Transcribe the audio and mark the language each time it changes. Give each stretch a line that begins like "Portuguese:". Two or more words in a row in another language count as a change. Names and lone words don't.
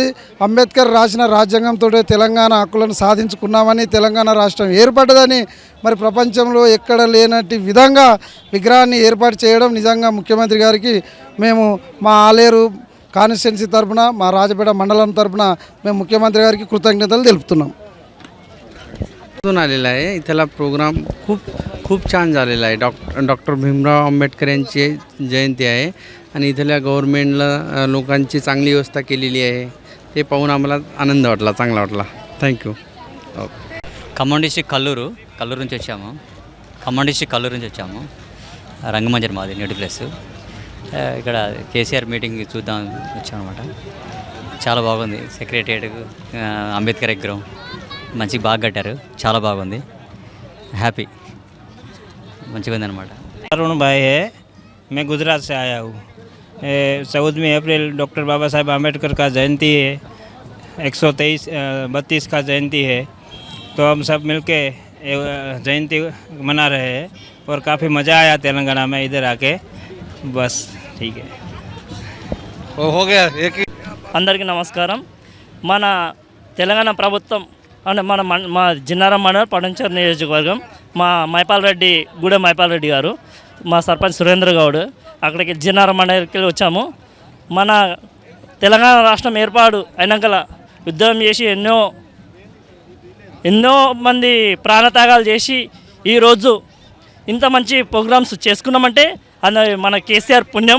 Telugu: అంబేద్కర్ రాసిన రాజ్యాంగంతో తెలంగాణ హక్కులను సాధించుకున్నామని, తెలంగాణ రాష్ట్రం ఏర్పడ్డదని మరి ప్రపంచంలో ఎక్కడ లేనట్టి విధంగా విగ్రహాన్ని ఏర్పాటు చేయడం నిజంగా ముఖ్యమంత్రి గారికి మేము మా ఆలేరు కాన్స్టిట్యున్సీ తరఫున, మా రాజపేట మండలం तर्फुन మేము ముఖ్యమంత్रि గారికి कृतज्ञता తెలుపుతున్నాం.
Marathi: आलेला आहे इथला प्रोग्राम खूप छान झालेला आहे. डॉक्टर भीमराव आंबेडकर यांची जयंती आहे आणि इथल्या गव्हर्नमेंटला लोकांची चांगली व्यवस्था केलेली आहे. ते पाहून आम्हाला आनंद वाटला, चांगला वाटला. थँक्यू.
Telugu: ఖమ్మం డిస్ట్రిక్ట్ కల్లూరు నుంచి వచ్చాము. ఖమ్మం డిస్ట్రిక్ట్ కల్లూరు నుంచి వచ్చాము. రంగమంజరి మాది నేటి ప్లేస్. ఇక్కడ కేసీఆర్ మీటింగ్ చూద్దాం వచ్చామన్నమాట. చాలా బాగుంది. సెక్రటేరియట్, అంబేద్కర్ విగ్రహం మంచిగా బాగా కట్టారు. చాలా బాగుంది. హ్యాపీ, మంచిగా ఉంది అనమాట.
Hindi: अरुण भाई है, मैं गुजरात से आया हूँ. 14 अप्रैल डॉक्टर बाबा साहेब आम्बेडकर का जयंती है. 132 का जयंती है. तो हम सब मिलके जयंती मना रहे हैं और काफ़ी मज़ा आया तेलंगाना में इधर आके. बस ठीक है, हो गया.
Telugu: అందరికీ నమస్కారం. మన తెలంగాణ ప్రభుత్వం అంటే మా జిన్నారం మండలం పడంచేరు నియోజకవర్గం, మా మైపాల్ రెడ్డి గూడెం మైపాల్ రెడ్డి గారు, మా సర్పంచ్ సురేంద్ర గౌడ్ అక్కడికి జిన్నారం మండలికి వచ్చాము. మన తెలంగాణ రాష్ట్రం ఏర్పాటు అయినాక యుద్ధం చేసి ఎన్నో మంది ప్రాణత్యాగాలు చేసి ఈరోజు ఇంత మంచి ప్రోగ్రామ్స్ చేసుకున్నామంటే అది మన కేసీఆర్ పుణ్యం.